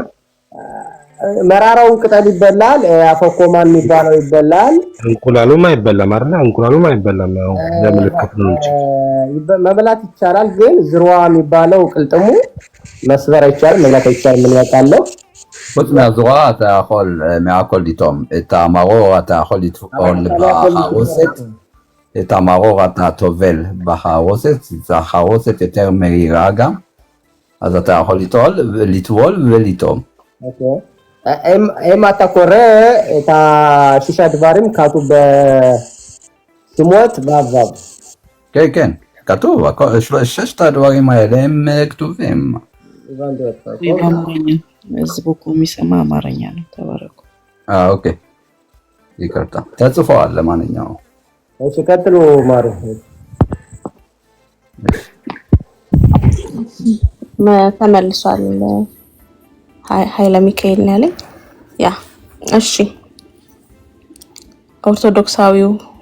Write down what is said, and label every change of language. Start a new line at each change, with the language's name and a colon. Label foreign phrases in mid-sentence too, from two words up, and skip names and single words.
Amharic: መራራው ቅጠል ይበላል፣ አፈኮማን የሚባለው ይበላል። እንቁላሉም አይበላም አይደል? እንቁላሉም አይበላም ነው፣ ለምልክት ነው እንጂ መብላት ይቻላል። ግን ዝሩዓ የሚባለው ቅልጥሙ መስበር አይቻልም፣ መብላት አይቻልም። ምን ያውቃለሁ?
Hebrew: חוץ מהזרוע אתה יכול מהכל לטעום. את המרור אתה יכול לטעום בחרוסת. את המרור אתה טובל בחרוסת, החרוסת יותר מהירה גם. אז אתה יכול לטבול ולטעום. אם אתה קורא את 6 הדברים כתוב בשמות ו'. כן, כן, כתוב. 6 הדברים האלה הם כתובים.
Amharic: በአማርኛ ህዝቡ እኮ የሚሰማ አማርኛ ነው። ተባረኩ። ኦኬ፣ ይቅርታ ተጽፈዋል። ለማንኛውም እሺ፣ ቀጥሉ ማሩ። ተመልሷል። ኃይለ ሚካኤል ነው ያለኝ። ያ እሺ፣ ኦርቶዶክሳዊው